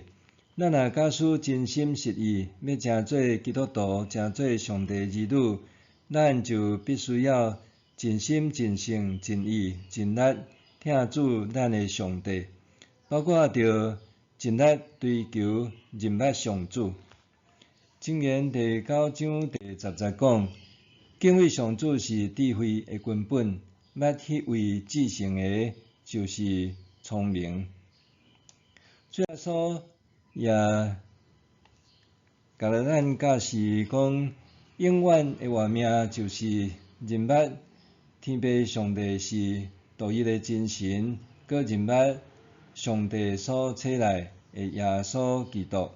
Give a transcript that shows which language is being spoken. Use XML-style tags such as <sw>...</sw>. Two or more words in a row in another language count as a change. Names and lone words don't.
<nan>咱若假使真心实意要成做基督徒，成做上帝儿女，咱就必须要尽心、尽性、尽意、尽力听主咱的上帝，包括着尽力追求认捌上主。箴言第9章第10节讲：敬畏上主是智慧的根本，捌迄位至圣的，就是聪明。主耶稣也教咱教示讲，永远的活命就是认捌天父上帝是独一的真神，搁认捌上帝所差来的耶稣基督。</nan>